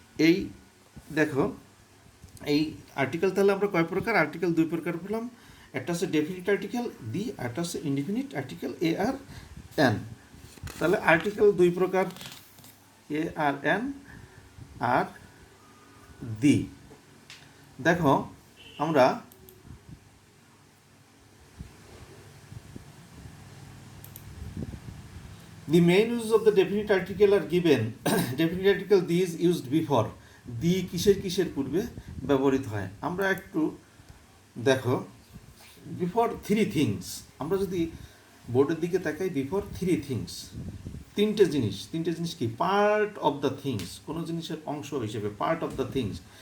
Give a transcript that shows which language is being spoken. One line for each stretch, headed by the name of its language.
Bangla: এই দেখো এই আর্টিকেল তাহলে আমরা কয় প্রকার? আর্টিকেল দুই প্রকার পেলাম, একটা হচ্ছে ডেফিনিট আর্টিকেল দি, একটা হচ্ছে indefinite article a আর N. তাহলে আর্টিকেল দুই প্রকার, এ আর এন আর দি। দেখো আমরা
English: the main uses of the definite article are given. Definite article the is used before.
Bangla: দি কিসের কিসের পূর্বে ব্যবহৃত হয়? আমরা একটু দেখো
English: before three things,
Bangla: আমরা যদি বোর্ডের দিকে তাকাই, বিফোর থ্রি থিংস, তিনটে জিনিস কি,
English: part of the things,
Bangla: কোনো জিনিসের অংশ হিসেবে পার্ট অফ দ্য থিংস,